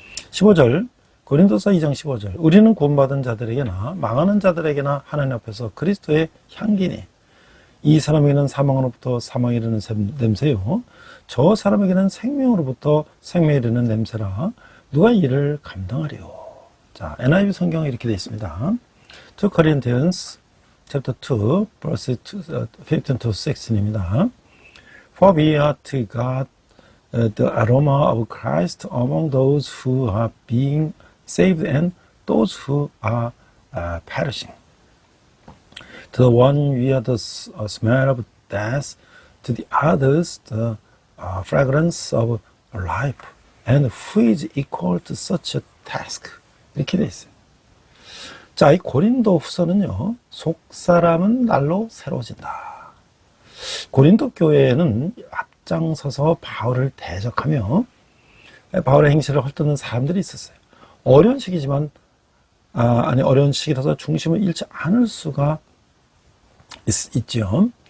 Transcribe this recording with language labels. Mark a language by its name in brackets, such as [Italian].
[Korean] 15절, 고린도서 2장 15절, 우리는 구원받은 자들에게나 망하는 자들에게나 하나님 앞에서 그리스도의 향기니 이 사람에게는 사망으로부터 사망에 이르는 냄새요 저 사람에게는 생명으로부터 생명에 이르는 냄새라 누가 이를 감당하리요. 자, NIV 성경에 이렇게 되어 있습니다. [English] 2 Corinthians chapter 2 verse 15 to 16입니다. For we are to God the aroma of Christ among those who are being saved and those who are perishing. To the one we are the smell of death, to the others the fragrance of life. And who is equal to such a task? [Korean] 이렇게 되어 있어요. 자, 이 고린도 후서는요, 속사람은 날로 새로워진다. 고린도 교회에는 앞장서서 바울을 대적하며 바울의 행실을 헐뜯는 사람들이 있었어요. 어려운 시기지만, 어려운 시기라서 중심을 잃지 않을 수가 있죠.